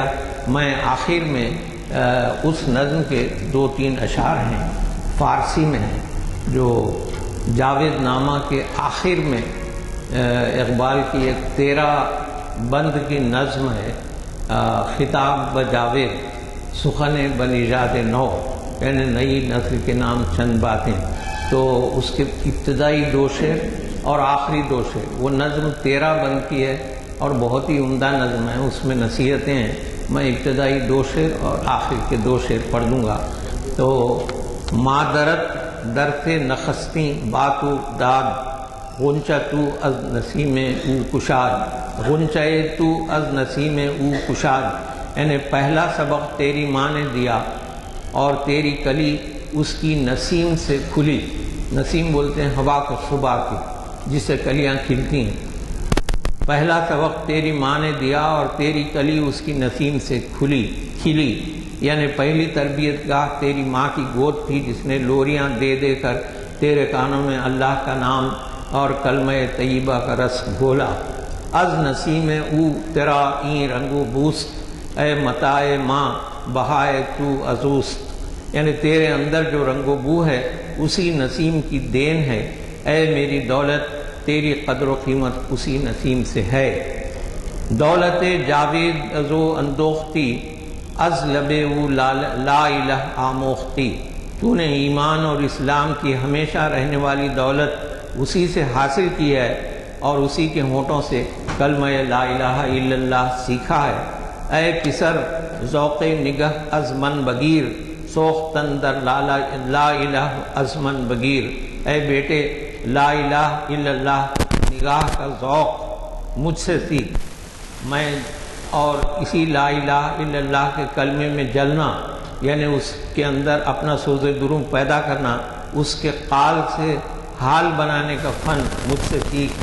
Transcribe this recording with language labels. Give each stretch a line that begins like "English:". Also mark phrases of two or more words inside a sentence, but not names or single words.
Urdu: میں آخر میں اس نظم کے 2-3 اشعار ہیں، فارسی میں ہیں، جو جاوید نامہ کے آخر میں اقبال کی ایک 13 بند کی نظم ہے، خطاب بجاوید سخن بنیژاد نو، یعنی نئی نسل کے نام چند باتیں۔ تو اس کے ابتدائی 2 شعر اور آخری 2 شعر، وہ نظم 13 بند کی ہے اور بہت ہی عمدہ نظم ہے، اس میں نصیحتیں ہیں۔ میں ابتدائی 2 شعر اور آخر کے 2 شعر پڑھ دوں گا۔
Persian: تو مادرت درتے نخستیں باتو داد، غنچہ تو از نسیم او کشاد، غنچہ تو از نسیم او کشاد،
Urdu: یعنی پہلا سبق تیری ماں نے دیا اور تیری کلی اس کی نسیم سے کھلی۔ نسیم بولتے ہیں ہوا کو صبح کی، جس سے کلیاں کھلتی ہیں۔ پہلا سبق تیری ماں نے دیا اور تیری کلی اس کی نسیم سے کھلی، یعنی پہلی تربیت گاہ تیری ماں کی گود تھی، جس نے لوریاں دے دے کر تیرے کانوں میں اللہ کا نام اور کلمہ طیبہ کا رس گھولا۔
Persian: از نسیم او تیرا این رنگ و بوست، اے متاع ماں بہائے تو ازوست،
Urdu: یعنی تیرے اندر جو رنگ و بو ہے اسی نسیم کی دین ہے، اے میری دولت تیری قدر و قیمت اسی نسیم سے ہے۔
Persian: دولت جاوید ازو اندوختی، از لب او لا الہ آموختی،
Urdu: تو نے ایمان اور اسلام کی ہمیشہ رہنے والی دولت اسی سے حاصل کی ہے اور اسی کے ہونٹوں سے کلمہ
Arabic: لا الہ الا اللہ
Urdu: سیکھا ہے۔
Persian: اے پسر ذوق نگہ از من بگیر، سوختن در
Arabic: لا الہ
Persian: از من بگیر،
Urdu: اے بیٹے
Arabic: لا الہ الا اللہ
Urdu: نگاہ کا ذوق مجھ سے سیکھ۔ میں اور اسی
Arabic: لا الہ الا اللہ
Urdu: کے کلمے میں جلنا، یعنی اس کے اندر اپنا سوز دروں پیدا کرنا، اس کے قال سے حال بنانے کا فن مجھ سے سیکھ۔